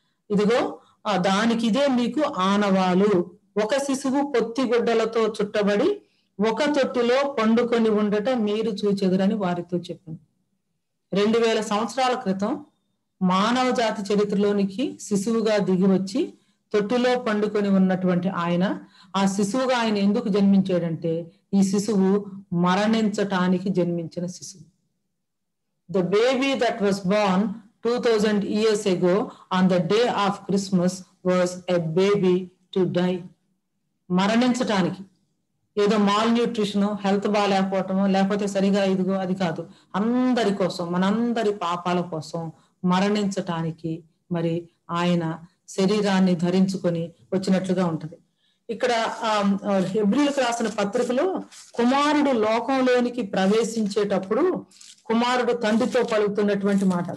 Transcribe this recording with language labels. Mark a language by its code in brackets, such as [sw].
[te] ఇదిగో దానికి ఇదే మీకు ఆనవాలు, ఒక శిశువు పొత్తి గుడ్డలతో చుట్టబడి ఒక తొట్టిలో పండుకొని ఉండటం మీరు చూచెదరని వారితో చెప్పింది. 2000 సంవత్సరాల క్రితం మానవ జాతి చరిత్రలోనికి శిశువుగా దిగి వచ్చి తొట్టిలో పండుకొని ఉన్నటువంటి ఆయన, ఆ శిశువుగా ఆయన ఎందుకు జన్మించాడంటే, ఈ శిశువు మరణించటానికి జన్మించిన శిశువు. [en] The baby that was born 2000 years ago on the day of Christmas was a baby to die. [te] మరణించటానికి, ఏదో మాల్ న్యూట్రిషన్, హెల్త్ బాగాలేకపోవటమో లేకపోతే సరిగా ఇదిగో అది కాదు, అందరి కోసం, మనందరి పాపాల కోసం మరణించటానికి మరి ఆయన శరీరాన్ని ధరించుకొని వచ్చినట్లుగా ఉంటది. ఇక్కడ హెబ్రీలకు రాసిన పత్రికలో కుమారుడు లోకంలోనికి ప్రవేశించేటప్పుడు కుమారుడు తండ్రితో పలుకుతున్నటువంటి మాట.